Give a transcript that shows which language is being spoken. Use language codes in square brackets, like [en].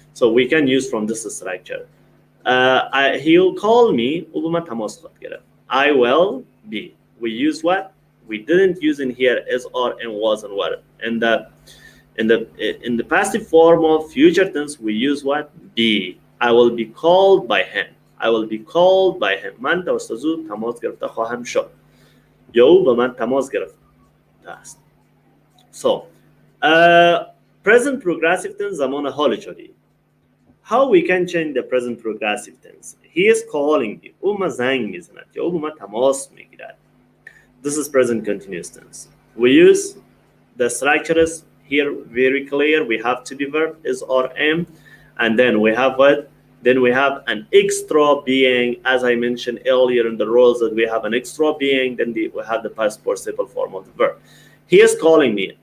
[en] So we can use from this structure. He'll call me. I will be. We use what? We didn't use in here is or and was and were. And in the passive form of future tense, we use what? Be. I will be called by him. I will be called by him. [fa] من توسط او تماس گرفته خواهم شد. یا او به من تماس گرفته است. [en] So, present progressive tense [fa] زمان حال جاری. [en] How we can change the present progressive tense? He is calling me. [fa] او ما زنگ میزند یا او به من تماس میگیرد. [en] This is present continuous tense. We use the structures here very clear. We have to be verb is or am, and then we have what? Then we have an extra being, as I mentioned earlier in the roles, that we have an extra being. Then we have the past participle form of the verb. He is calling me.